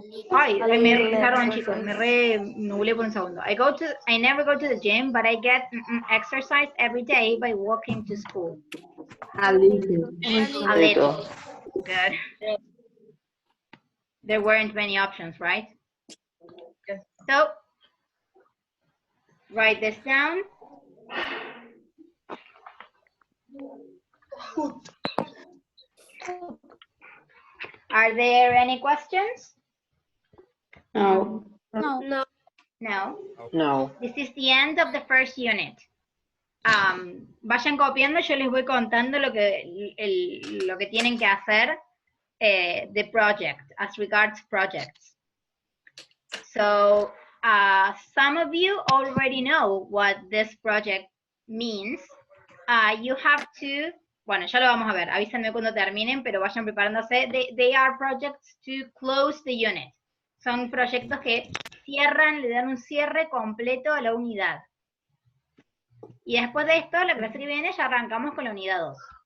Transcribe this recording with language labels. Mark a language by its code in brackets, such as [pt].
[es] Ay, me perdón, chicos, me nublé por un segundo. [en] I never go to the gym, but I get exercise every day by walking to school. A little. A little. Good. There weren't many options, right? So, write this down. Are there any questions? No. No. No. No. This is the end of the first unit. [es] Vayan copiando, yo les voy contando lo que tienen que hacer [en] the project, as regards projects. So, some of you already know what this project means. You have to, [es] bueno, ya lo vamos a ver, avísenme cuando terminen, pero vayan preparándose. [en] They are projects to close the unit. [es] Son proyectos que cierran, le dan un cierre completo a la unidad. Y después de esto, la clase que viene, ya arrancamos con la unidad 2.